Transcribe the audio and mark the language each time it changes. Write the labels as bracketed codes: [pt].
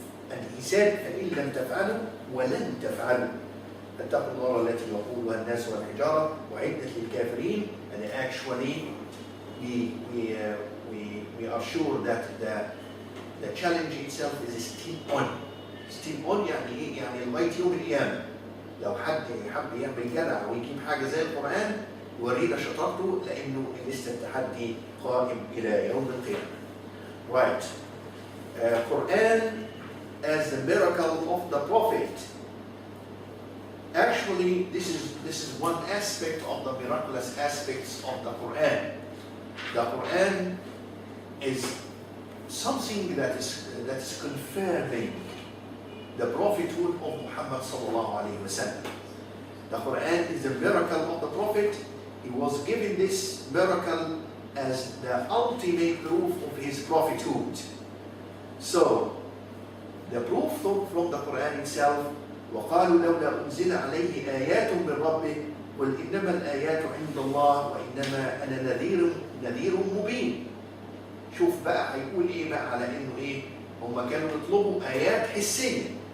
[en] And he said, [ar] فَإِن لَمْ تَفْعَلُوا وَلَنْ تَفْعَلُوا فَاتَّقُوا النَّارَ الَّتِي وَقُودُهَا النَّاسُ وَالْحِجَارَةُ وَأُعِدَّتْ لِلْكَافِرِينَ. [en] And actually, we are sure that the challenge itself is still on. Still on [ar] يعني إيه؟ يعني لغاية يوم القيامة. لو حد يحب يعمل جدع ويجيب حاجة زي القرآن يورينا شطارته، لأنه لسه التحدي قائم إلى يوم القيامة. [en] Right. Quran as the miracle of the Prophet. Actually, this is one aspect of the miraculous aspects of the Quran. The Quran is something that is confirming the prophethood of Muhammad sallallahu alaihi wasallam. The Quran is the miracle of the Prophet. He was given this miracle as the ultimate proof of his prophethood. So, the proof from the Quran itself, [ar] وَقَالُوا لَوْلَا أُنزِلَ عَلَيْهِ آيَاتٌ مِّن رَّبِّهِ قُلْ إِنَّمَا الْآيَاتُ عِندَ اللَّهِ وَإِنَّمَا أَنَا نَذِيرٌ مُبِينٌ. شوف بقى هيقول إيه بقى على إنه إيه؟ هم كانوا يطلبوا آيات حسية.